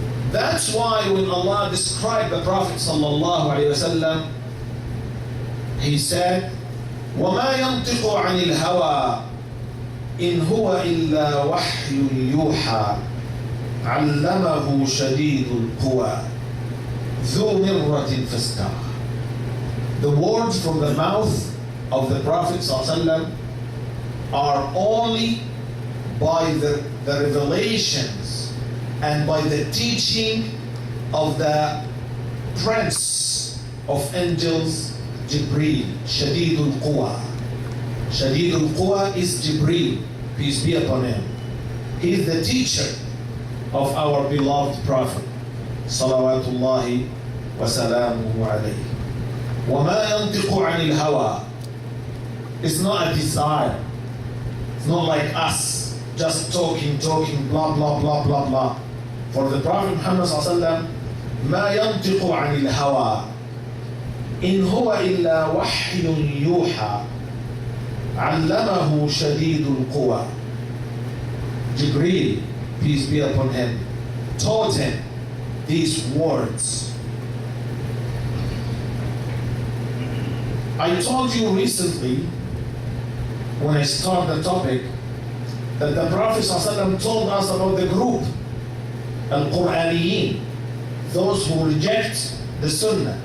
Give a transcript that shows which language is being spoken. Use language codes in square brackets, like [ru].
[en] That's why when Allah described the Prophet sallallahu alayhi wa sallam, He said, [ar] وَمَا يَنْطِقُ عَنِ الْهَوَىٰ إِنْ هُوَ إِلَّا وَحْيٌ يُوحَىٰ عَلَّمَهُ شَدِيدُ الْقُوَىٰ ذُو مِرَّةٍ فَاسْتَوَىٰ. [en] The words from the mouth of the Prophet ﷺ are only by the revelations and by the teaching of the prince of angels, Jibreel, Shadidul Quwa. Shadidul Quwa is Jibreel, peace be upon him. He is the teacher of our beloved Prophet, Salawatullahi wa salamuhu alayhi. [ar] وَمَا يَنْطِقُ عَنِ الْهَوَىٰ. [en] It's not a desire. It's not like us, just talking, blah, blah, blah, blah, blah. For the Prophet Muhammad [ar] ﷺ, مَا يَنْطِقُ عَنِ الْهَوَىٰ إِنْ هُوَ إِلَّا وَحْيٌ يُوحَىٰ عَلَّمَهُ شَدِيدُ الْقُوَىٰ. [en] Jibreel, peace be upon him, taught him these words. I told you recently, when I started the topic, that the Prophet ﷺ told us about the group, Al-Qur'aniyin, those who reject the Sunnah.